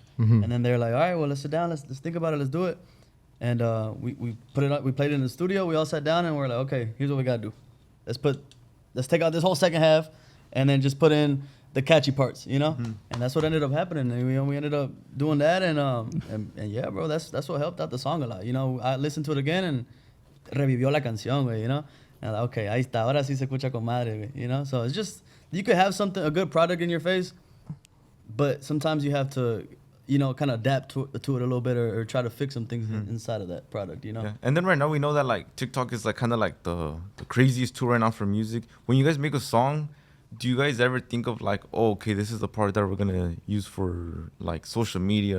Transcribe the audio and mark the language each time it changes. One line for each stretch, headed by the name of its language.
English: And then they're like, all right, well, let's sit down, let's think about it, let's do it. And we put it up, we played it in the studio, we all sat down and we're like, okay, here's what we gotta do. Let's take out this whole second half and then just put in the catchy parts, you know? And that's what ended up happening. And we ended up doing that, and yeah, bro, that's what helped out the song a lot. You know, I listened to it again and
Spanish: revivió la canción, güey,
English: you know? And I'm like, okay,
Spanish: ahí está, ahora sí se escucha con madre, güey, you know?
English: So it's just, you could have a good product in your face, but sometimes you have to, you know, kind of adapt to it a little bit, or try to fix some things inside of that product, you know? Yeah. And then right now we know that, like, TikTok is like kind of like the craziest tool right now for music. When you guys make a song, do you guys ever think of like, oh, okay, this is the part that we're gonna use for like social media,